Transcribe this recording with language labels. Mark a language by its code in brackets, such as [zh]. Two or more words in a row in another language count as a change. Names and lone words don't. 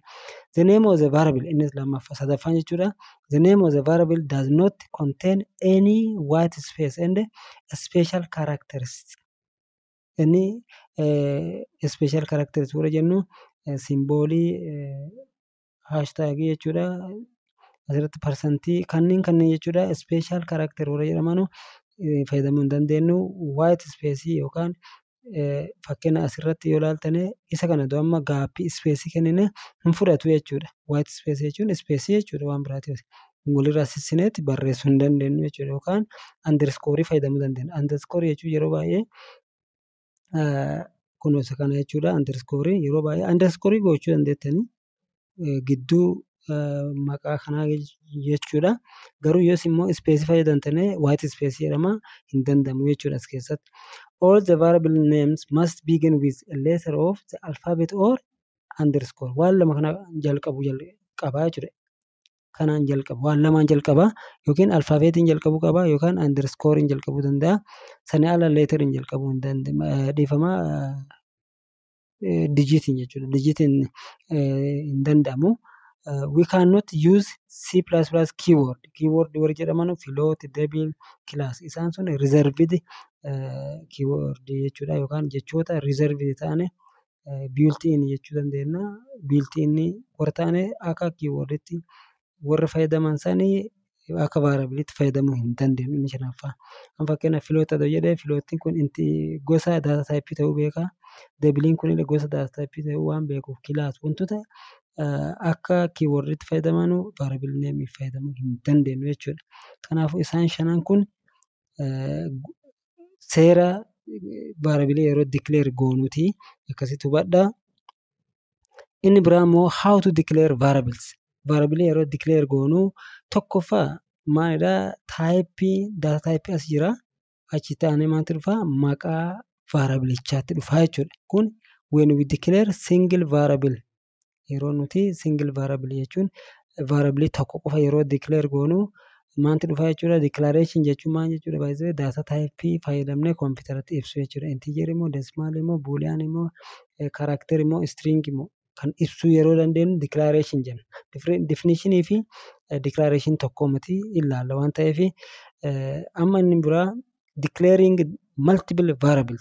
[en] The name of the variable [om] innis lammaffaa sadaffaan jechuudha. [en] The name of the variable does not contain any white space and special characteristics. [om] Inni [en] special characteristics [om] warra jennu simboolii hashtagii jechuudha. Asirratti percentii kanneen jechuudha. [en] Special character [om] warra jedhamanu fayyadamuu hin dandeenyu. [en] White space [om] yookaan fakkeenya asirratti yoo ilaaltane isa kana amma gaappii space kennine hin fudhatu jechuudha. [en] White space [om] jechuun space jechuudha waan biraati. Walirraa sissineetti barreessuu hin dandeenyu jechuudha. Yookaan underscore fayyadamuu dandeenya. Underscore jechuun yeroo baay'ee kunuunsa kana jechuudha. Underscore yeroo baay'ee underscore gochuu dandeettanii gidduu maqaa kanaa jechuudha. Garuu yoos immoo space fayyadamtanii [en] white space [om] jedhama hin danda'amu jechuudha as keessatti. [en] All the variable names must begin with a letter of the alphabet or underscore. [om] Waan lama kana jalqabu qaba jechuudha. Kanaan jalqaba. Waan lamaan jalqaba yookiin alfaabeetiin jalqabuu qaba yookaan underscorein jalqabuu danda'a. Sana ala leeteriin jalqabuu hin danda'a. Dhiifama digitiin jechuudha. Digitiin hin danda'amu. [en] We cannot use C++ keyword. [om] Keyword warri jedhaman float, double, class. Isaan sun [en] reserved keyword [om] jechuudha yookaan jechoota reserved ta'an built-in jechuu dandeenya. Built-in warra ta'an akka keywordtti warra fayyadaman sanii akka variableetti fayyadamuu hin dandeenyu inni shanaffaa. Kan fakkeenyaaf float ta'uu jedhee floatiin kun gosa [en] data type [om] ta'uu beeka. Doublein kun gosa [en] data type [om] ta'uu waan beekuuf class wantoota akka kiiwordiitti fayyadamanu [en] variable name [om] fayyadamuu hin dandeenyu jechuudha. Kanaafuu isaan shanan kun seera variable yeroo declare goonuuti akkasitti hubadhaa. Inni biraa immoo [en] how to declare variables. [om] Variable yeroo declare goonuu tokkoffaa maalidhaa [en] data type [om] as jira. Achi taanee maaltu dhufaa maqaa variableichaatti dhufaa jechuudha. Kun [en] when we declare single variable [om] yeroo nuti [en] single variable [om] jechuun variable tokko qofa yeroo declare goonuu maaltu dhufaa jechuudha. Declaration jechuun maal jechuudha? [en] By the way data type [om] fayyadamnee kompiitaratti ibsu jechuudha. Integer immoo decimal immoo boolean immoo character immoo string immoo kan ibsuu yeroo dandeenyu declaration jenna. Definitionii fi declaration tokko miti ilaalla waan ta'eef amma inni biraa [en] declaring multiple variables.